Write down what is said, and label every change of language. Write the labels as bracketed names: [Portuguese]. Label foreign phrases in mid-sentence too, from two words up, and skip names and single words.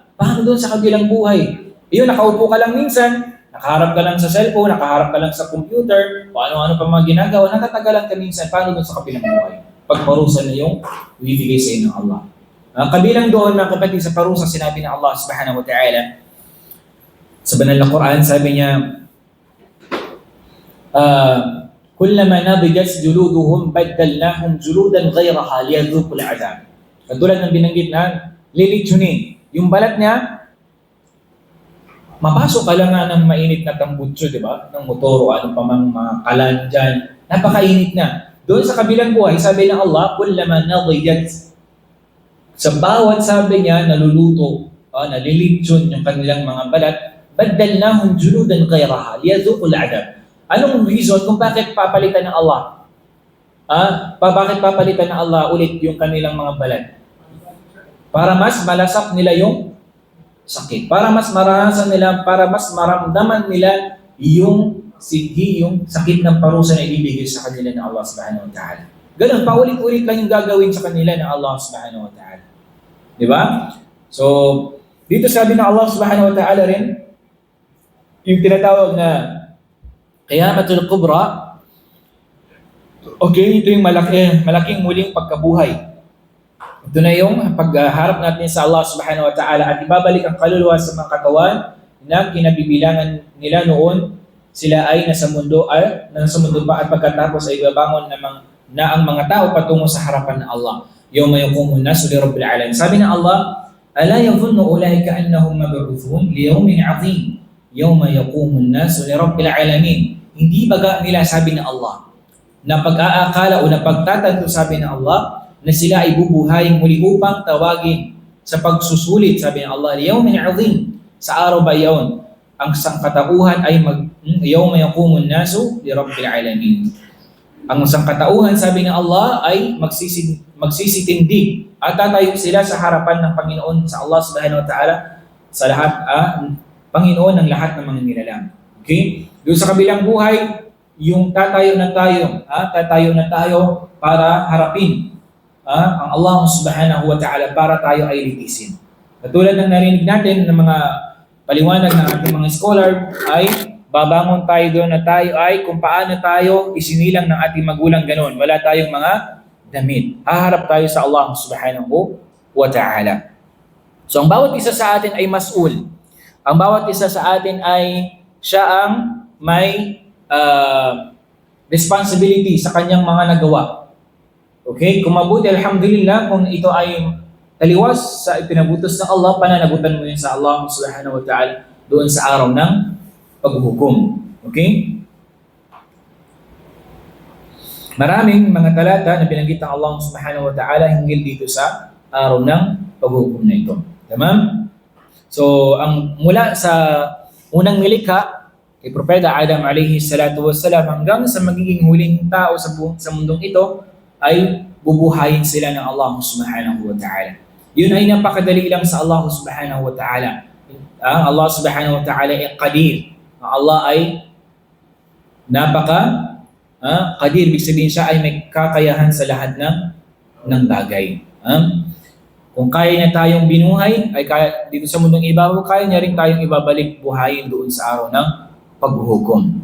[Filipino] Paano doon sa kabilang buhay? Yun, nakaupo ka lang minsan, nakaharap ka lang sa cellphone, nakaharap ka lang sa computer, o ano-ano pa mga ginagawa, natatagalan ka minsan, paano doon sa kabilang buhay? Pagparusa na yung ibibigay sa inyo ng Allah. Kabilang doon, mga kapatid, sa parusa, sinabi ng Allah [Arabic] سبحانه وتعالى, [Filipino] sa banal na Quran, sabi niya, [Arabic] كلما نضجت جلودهم بدلناهم جلودا غيرها ليذوقوا العذاب. [Filipino] Katulad ng binanggit na lilitsunin. Yung balat niya, mapasok ka lang nga ng mainit na tambutso, di ba? Ng motor o ano pa mang mga kalan dyan. Napakainit na. Doon sa kabilang buhay, sabi ng Allah, [Arabic] كلما نضجت. [Filipino] Sa bawat sabi niya, naluluto, nalilitsun yung kanilang mga balat, [Arabic] بدلناهم جلودا غيرها ليذوقوا العذاب. [Filipino] Anong reason kung bakit papalitan ng Allah? Bakit papalitan ng Allah ulit yung kanilang mga balat? Para mas malasap nila yung sakit. Para mas maranasan nila, para mas maramdaman nila yung sakit ng parusa na ibibigay sa kanila ng Allah [Arabic] سبحانه وتعالى. [Filipino] Ganun, paulit-ulit lang yung gagawin sa kanila ng Allah [Arabic] سبحانه وتعالى. [Filipino] Di ba? So, dito sabi ng Allah [Arabic] سبحانه وتعالى [Filipino] rin, yung tinatawag na [Arabic] القيامة الكبرى, [Filipino] okay, ito yung malaking muling pagkabuhay. Ito na yung pagharap natin sa Allah [Arabic] سبحانه وتعالى [Filipino] at ibabalik ang kaluluwa sa mga katawan na kinabibilangan nila noon sila ay nasa mundo pa at pagkatapos ay babangon na ang mga tao patungo sa harapan ng Allah. [Arabic] يوم يقوم الناس لرب العالمين. [Filipino] Sabi ng Allah, [Arabic] ألا يظن أولئك أنهم مبعوثون ليوم عظيم. يوم يقوم الناس لرب العالمين. [Filipino] Hindi baga nila, sabi ng Allah, na pag-aakala o na pagtatanto, sabi ng Allah, na sila ay bubuhayin muli upang tawagin sa pagsusulit, sabi ng Allah, [Arabic] ليوم عظيم, [Filipino] Sa araw ba iyon? Ang sangkatauhan ay [Arabic] يوم يقوم الناس لرب العالمين. [Filipino] Ang sangkatauhan, sabi ng Allah, ay magsisitindi at tatayo sila sa harapan ng Panginoon sa Allah [Arabic] سبحانه وتعالى [Filipino] sa lahat, Panginoon ng lahat ng mga nilalang. Okay? Doon sa kabilang buhay, yung tatayo na tayo para harapin ang Allah [Arabic] سبحانه وتعالى [Filipino] para tayo ay litisin. Katulad ng narinig natin ng mga paliwanag ng ating mga scholar ay babangon tayo doon na tayo ay kung paano tayo isinilang ng ating magulang ganon. Wala tayong mga damit. Haharap tayo sa Allah [Arabic] سبحانه وتعالى. [Filipino] So ang bawat isa sa atin ay mas'ul. Ang bawat isa sa atin ay siya ang may responsibility sa kanyang mga nagawa. Okay? Kung mabuti, alhamdulillah, kung ito ay taliwas sa ipinabutos ng Allah, pananagutan mo yun sa Allah [Arabic] سبحانه وتعالى [Filipino] doon sa araw ng paghuhukom. Okay? Maraming mga talata na binanggit ng Allah [Arabic] سبحانه وتعالى [Filipino] hinggil dito sa araw ng paghuhukom na ito. Tama? So, ang mula sa unang nilikha, kay Propeta Adam [Arabic] عليه الصلاة والسلام, [Filipino] hanggang sa magiging huling tao sa mundong ito, ay bubuhayin sila ng Allah [Arabic] سبحانه وتعالى. [Filipino] Yun ay napakadali lang sa Allah [Arabic] سبحانه وتعالى. [Filipino] Allah [Arabic] سبحانه وتعالى [Filipino] ay qadir. Allah ay qadir. Ibig sabihin siya ay may kakayahan sa lahat ng bagay. Kung kaya niya tayong binuhay, ay kaya, dito sa mundong ibabaw, kaya niya rin tayong ibabalik buhayin doon sa araw ng paghuhukom.